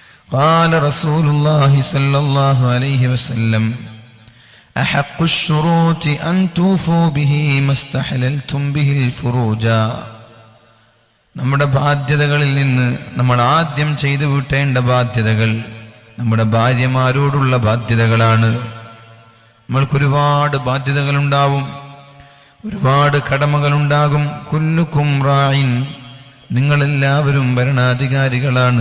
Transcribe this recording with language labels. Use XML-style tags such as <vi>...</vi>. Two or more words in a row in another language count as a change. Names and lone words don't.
<ar>قال رسول الله صلى الله عليه وسلم أحق الشروط أن توفوا به ما استحللتم به الفروج.</ar> <ml>നമ്മുടെ ബാധ്യതകളിൽ നിന്ന് നമ്മൾ ആദ്യം ചെയ്തു വിട്ടേണ്ട ബാധ്യതകൾ നമ്മുടെ ഭാര്യമാരോടുള്ള ബാധ്യതകളാണ്. നമ്മൾക്കൊരുപാട് ബാധ്യതകളുണ്ടാവും, ഒരുപാട് കടമകളുണ്ടാകും.</ml> <ar>كلكم راع,</ar> <ml>നിങ്ങളെല്ലാവരും ഭരണാധികാരികളാണ്.</ml>